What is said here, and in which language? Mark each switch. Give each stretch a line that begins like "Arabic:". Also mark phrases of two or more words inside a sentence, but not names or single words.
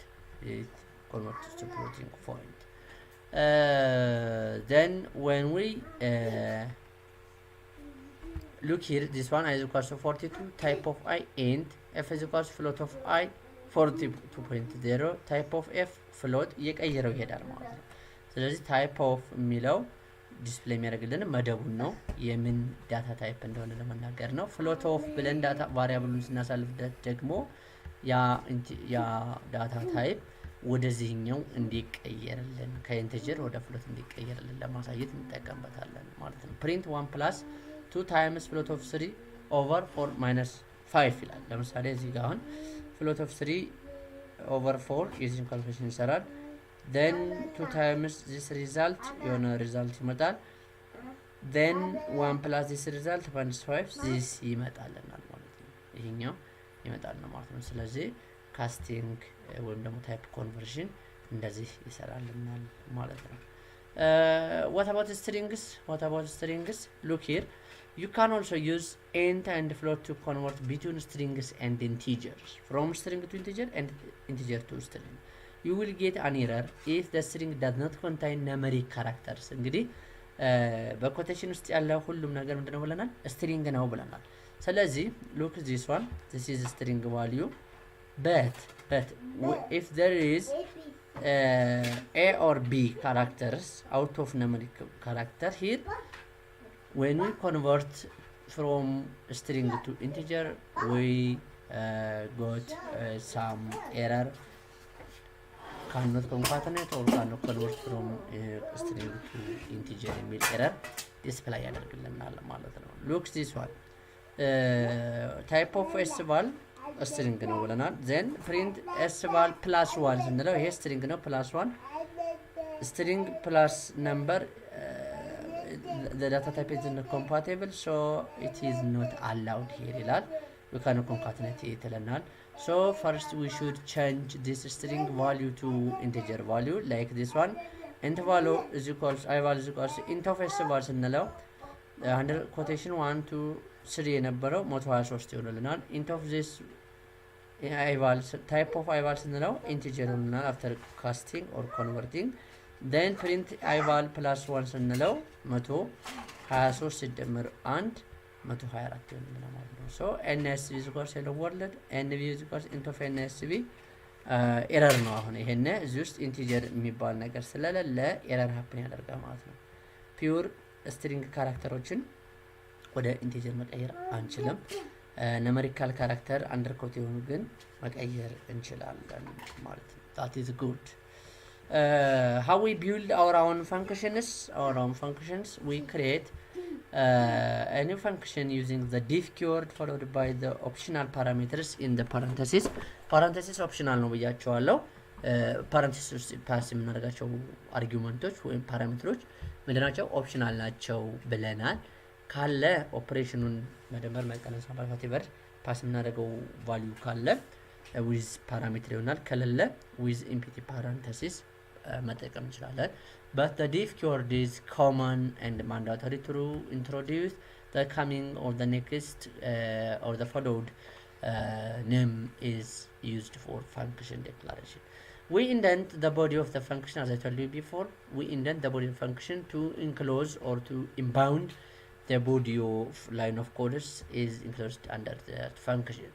English: It converts to floating point. Then when we look here, this one I is equals to 42, type of I int, f is equals to float of I 42.0, type of f float
Amharic: እየቀየረው ይሄዳል ማለት ነው። ስለዚህ
English: type of
Amharic: የሚለው ዲስፕሌይ የሚያደርግልን መደቡን ነው የምን
English: data type
Amharic: እንደሆነ ለመናገር ነው።
English: float of
Amharic: ብለን
English: data variable
Amharic: ስናሳልፍለት ደግሞ ያ ዳታ ታይፕ ወደዚህኛው እንዲቀየርልን ከኢንቲጀር ወደ ፍሎት እንዲቀየርልን ለማሳየት እንጠቀምበታለን ማለት ነው።
English: print 1 + 2 times float of 3 over 4 minus 5
Amharic: ይላል። ለምሳሌ እዚህ ጋር አሁን
English: float of 3 over 4 using calculation ይሰራል። then 2 times this result
Amharic: የሆነ ሪዛልት ይመጣል።
English: then 1 plus this result minus 5 this
Amharic: ይመጣልናል ማለት ነው። ይሄኛው ይመጣልናል ማለት ነው። ስለዚህ
English: ካስቲንግ
Amharic: ወይም ደግሞ
English: type conversion
Amharic: እንደዚህ ይሰራልናል ማለት ነው።
English: what about strings? Look here. You can also use int and float to convert between strings and integers. From string to integer and integer to string. You will get an error if the string does not contain numeric characters.
Amharic: እንግዲህ በኮቴሽን ውስጥ ያለ ሁሉም ነገር ምንድነው ብለናል?
English: string
Amharic: ነው ብለናል። ስለዚህ
English: look this one. This is string value. But if there is A or B characters out of numeric character here, when we convert from string to integer, we got some error. Cannot concatenate or cannot convert from string to integer የሚል error display
Amharic: ያደርግልናል ማለት ነው።
English: Look this one. Type of sval string
Amharic: ነው ብለናል።
English: then print sval +1
Amharic: ስንለው ይሄ
English: string ነው +1 string plus number the data type is not compatible so it is not allowed here ይላል። we cannot concatenate it ይለናል። so first we should change this string value to integer value like this one. int value is equals I value is equals int of sval ስንለው under quotation 1 2 3 የነበረው 123 ይሆንልናል። int of this ival type of ival ስንለው integer ይሆንልናል after casting or converting. then print ival +1
Amharic: ስንለው 123 ሲደመር 1 124 ይሆንልናል ማለት ነው።
English: so nsv is equals hello world nv is equals int of nsv
Amharic: ኤረር ነው። አሁን ይሄን እዚህ ውስጥ ኢንቲጀር የሚባል ነገር ስለሌለ
English: error happen
Amharic: ያደርጋል ማለት ነው።
English: pure string characters
Amharic: ወደ ኢንቲጀር መቀየር አንችልም።
English: numerical character undercode
Amharic: የሆኑ ግን መቀየር እንችላለን ማለት ነው።
English: that is good. How we build our own functions, we create a new function using the diff keyword followed by the optional parameters in the parenthesis optional
Amharic: ነው ብያቸዋለሁ።
English: parenthesis
Amharic: ውስጥ ፓስ የምናደርጋቸው አርጊውመንቶች ወይም ፓራሜትሮች ምንድናቸው? ኦፕሽናል ናቸው ብለናል። ካለ ኦፕሬሽኑን መደመር መቀነስ ማባዛት ይበር ፓስ የምናደርገው ቫልዩ ካለ
English: with parameter
Amharic: ይሆናል። ከሌለ
English: with empty parenthesis
Amharic: መጠቀም እንችላለን።
English: but the diff keyword is common and mandatory to introduce the coming or the next or the followed name is used for function declaration. We indent the body of the function as I told you before. We indent the body of the function to enclose or to impound the body of line of codes is enclosed under the function.